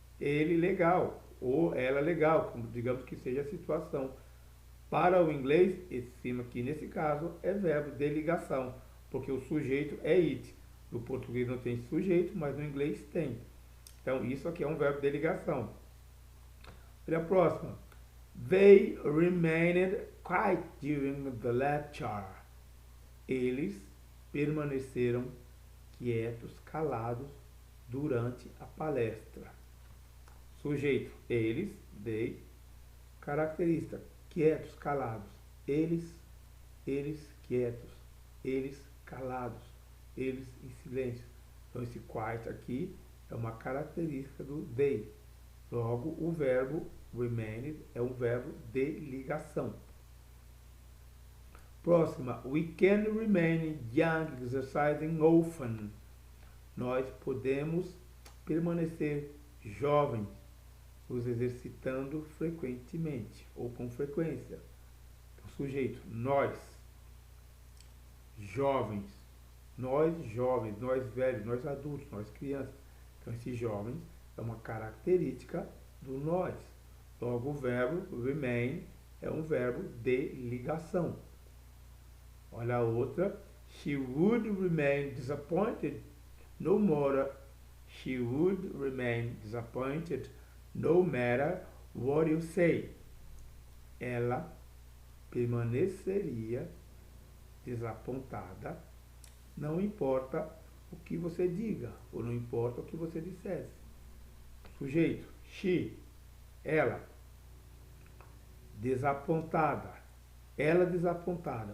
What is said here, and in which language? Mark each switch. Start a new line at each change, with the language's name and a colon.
Portuguese: Ele legal, ou ela legal, como digamos que seja a situação. Para o inglês, esse cima aqui, nesse caso, é verbo de ligação, porque o sujeito é it. No português não tem sujeito, mas no inglês tem. Então, isso aqui é um verbo de ligação. Olha a próxima.
English: They remained quiet during the lecture.
Portuguese: Eles permaneceram quietos, calados, durante a palestra. Sujeito, eles, they. Característica, quietos, calados. Eles quietos. Eles calados. Eles em silêncio. Então, esse quiet aqui é uma característica do they. Logo, o verbo remained é um verbo de ligação. Próxima.
English: We can remain young exercising often.
Portuguese: Nós podemos permanecer jovens, nos exercitando frequentemente ou com frequência. O sujeito, nós, jovens, nós velhos, nós adultos, nós crianças. Então, esses jovens é uma característica do nós. Logo, o verbo remain é um verbo de ligação. Olha a outra.
English: She would remain disappointed no matter. She would remain disappointed no matter what you say.
Portuguese: Ela permaneceria desapontada, não importa o que você diga, ou não importa o que você dissesse. Sujeito, she, ela, desapontada, ela desapontada.